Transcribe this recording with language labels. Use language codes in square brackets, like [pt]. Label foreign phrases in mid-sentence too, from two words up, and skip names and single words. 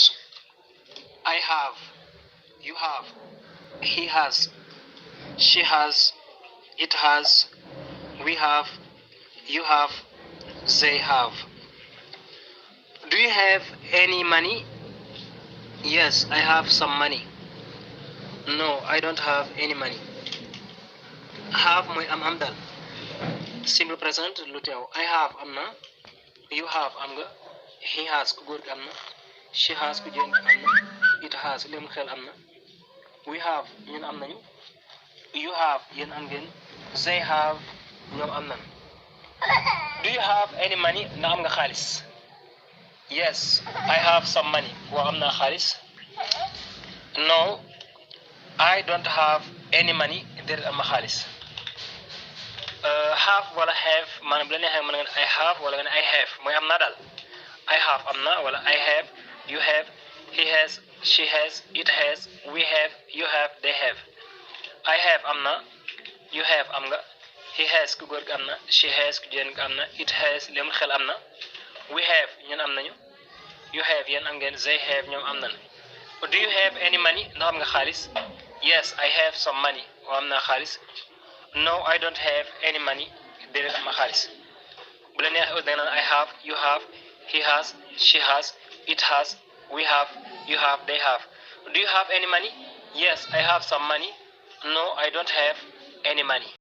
[en] I have, you have, he has, she has, it has, we have, you have, they have. Do you have any money? Yes, I have some money. No, I don't have any money. [wo] Have mooy am dal. [en] Simple present [wo] lu teew. [en] I have [wo] am na. [en] You have [wo] am nga. [en] He has [wo] ku góor gi am na. [en] She has [wo] ku jigéen gi am na. [en] It has [wo] li mu xel am na. [en] We have [wo] ñun am nañu. [en] You have [wo] yéen am ngeen. [en] They have [wo] ñoom am nañ. [en] Do you have any money? [wo] Na am nga xaalis. [en] Yes, I have some money. [wo] Waaw am naa xaalis. [en] No, I don't have any money. [wo] Déedéet am ma xaalis. Have wala have maanaam bu la neexee mën nga ne [en] I have [wo] wala nga ne [en] I have [wo] mooy am naa daal. [en] I have [wo] am na wala [en] I have, you have, he has, she has, it has, we have, you have, they have. I have [wo] am na, [en] you have [wo] am nga, [en] he has [wo] ku góor gi am na, [en] she has [wo] ku jigéen gi am na, [en] it has [wo] li mu xel am na, [en] we have [wo] ñun am nañu, [en] you have [wo] yéen am ngeen, [en] they have [wo] ñoom am nañu. [en] Do you have any money? [wo] Ndax am nga xaalis? [en] Yes, I have some money. [wo] Waaw am naa xaalis. [en] No, I don't have any money. [wo] Déedéet am ma xaalis. Bu la neexee da nga naan [en] I have, you have, he has, she has, it has, we have, you have, they have. Do you have any money? Yes, I have some money. No, I don't have any money.